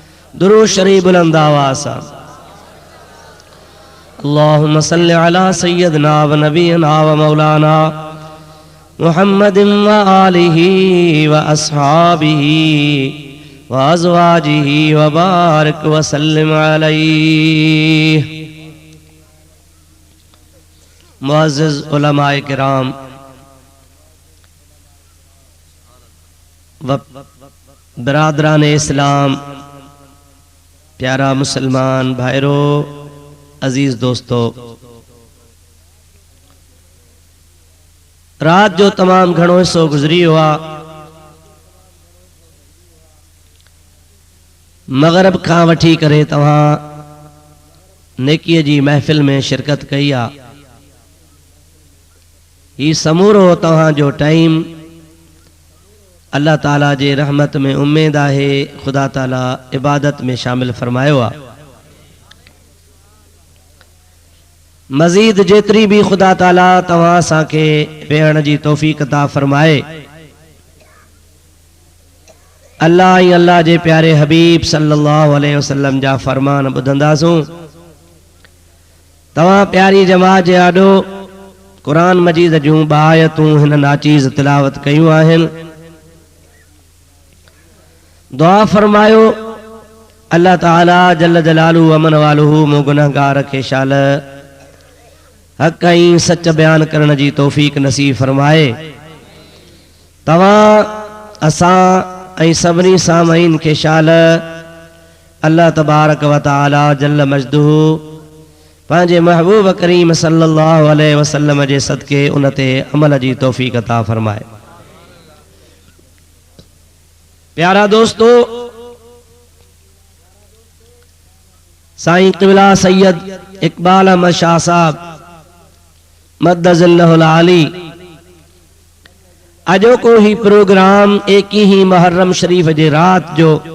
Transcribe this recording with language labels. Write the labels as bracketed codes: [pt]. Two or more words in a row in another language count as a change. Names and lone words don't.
[sd] दुरूद शरीफ बुलंद आवाज़ सा। [ar] اللهم صل على سيدنا ونبينا ومولانا محمد وآله وأصحابه وأزواجه وبارك وسلم عليه. [sd] मुअज़्ज़िज़ उलमाए किराम व बिरादरान इस्लाम, प्यारा मुसलमान भाईरो, अजीज दोस्तों, रात जो तमाम घणो हिस्सो गुजरी हुआ। मगरब खां वठी करे तव्हां नेकीअ जी महफ़िल में शिरकत कई आ। ही समूरो तव्हां जो टाइम अल्लाह ताला जे रहमत में उम्मीद है खुदा ताला इबादत में शामिल फरमायो आ। मजीद जेतरी भी खुदा ताला तव्हां साके वेहण जी तौफीक अता फरमाए। अल्लाह ही अल्लाह जे प्यारे हबीब [ar] صلى الله عليه وسلم [sd] जा फरमान ॿुधंदासूं। तव्हां प्यारी जमात जे आॾो कुरान मजीद जूं आयतूं हिन नाचीज़ तिलावत कयूं आहिनि। दुआ फरमायो अल्लाह ताला [ar] جل جلاله عم نواله [sd] मो गुनहगार खे शाल हक़ ऐं सच बयान करण जी तौफीक नसीब फरमाए। तव्हां असां ऐं सभिनी सामईन खे शाल अल्लाह [ar] تبارك وتعالى جل مجده [sd] पंहिंजे महबूब करीम [ar] صلى الله عليه وسلم [sd] जे सदके उन ते अमल जी तौफीक अता फरमाए। प्यारा दोस्तों, साईं क़िबला सैयद इकबाल अहमद शाह साहब [ar] مد ظله العالي [sd] अजो को ही प्रोग्राम 21 मुहर्रम शरीफ जे रात जो